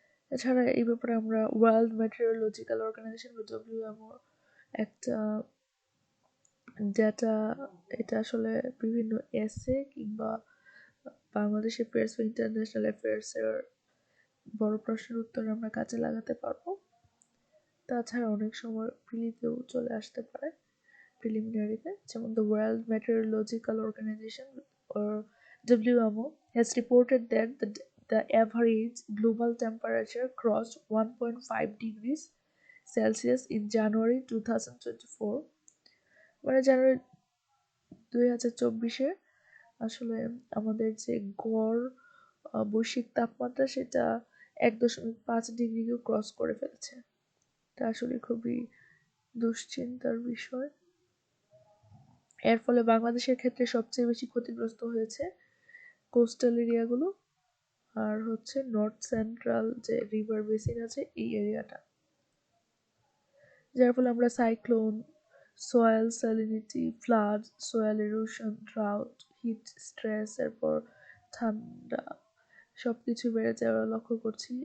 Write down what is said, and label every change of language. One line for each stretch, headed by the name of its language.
Bangla: এছাড়া এই ব্যাপারে আমরা ওয়ার্ল্ড মেটেরিওলজিক্যাল অর্গানাইজেশন বা WMO একটা ডেটা, এটা আসলে বিভিন্ন এসে কিংবা বাংলাদেশের প্রেস বা ইন্টারন্যাশনাল অ্যাফেয়ার্সের বড় প্রশ্নের উত্তর আমরা কাজে লাগাতে পারবো। তাছাড়া অনেক সময় প্রিলিতেও চলে আসতে পারে, প্রিলিমিনারিতে, যেমন
English: The World Meteorological Organization or WMO has reported that the average global temperature crossed 1.5 degrees Celsius in January 2024।
Bangla: মানে জানুয়ারি 2024-এ আসলে আমাদের যে গড় বৈশ্বিক তাপমাত্রা সেটা 1.5 ডিগ্রিকেও ক্রস করে ফেলেছে। এটা আসলে খুবই দুশ্চিন্তার বিষয়। এর ফলে বাংলাদেশের ক্ষেত্রে সবচেয়ে বেশি ক্ষতিগ্রস্ত হয়েছে কোস্টাল এরিয়াগুলো আর হচ্ছে নর্থ সেন্ট্রাল যে রিভার বেসিন আছে এই এরিয়াটা, যার ফলে আমরা cyclone, soil salinity, flood, soil erosion, drought, hit stress, এরপর ঠান্ডা সবকিছু বেড়ে যাওয়া লক্ষ্য করছি।